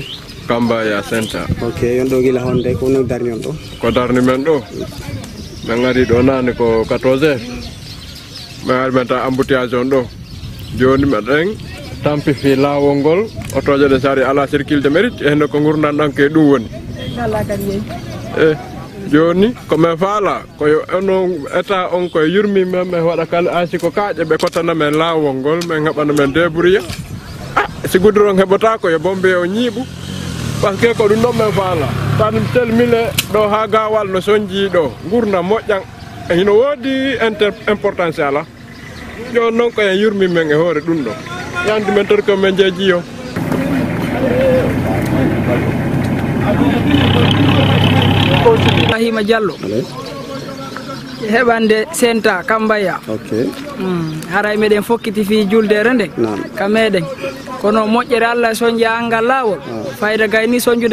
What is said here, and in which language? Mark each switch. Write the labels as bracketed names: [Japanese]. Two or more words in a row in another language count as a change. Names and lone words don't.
[Fula] Kambaya Center. Ok, yon ɗo gila honde ko no darni on ɗo? Ko darni men ɗo. Men ngari ɗo nane ko 14 heures. Men ngari men ta embouteillage on ɗo. Joni meɗen tampi fi lawol ngol otoje ɗe sari ala [French] circuit de mérite [Fula] e ko gurdan ɗon ke ɗum woni. Joni ko men faala koyo ono état on koye yurmi men ɓe waɗa kala asi ko kaaƴe ɓe kottana men lawol ngol men heɓana men débrouiller si goudron heɓata ko yo bombe o ñiiɓu [French] par ce que [Fula] ko ɗum ɗon men faala tan telmile ɗo ha gawal no soñji ɗo gurna moƴƴan hino woodi importance ala joni noon ko en yurmi men e hoore ɗum ɗo yandi men tor ko men jeeji o Ibrahima Diallo heɓande Senta Kambaya haray meɗen fokkiti fi juldere nde ka meɗen kono moƴƴere Allah soñƴi angal lawol fayda gayni soñjude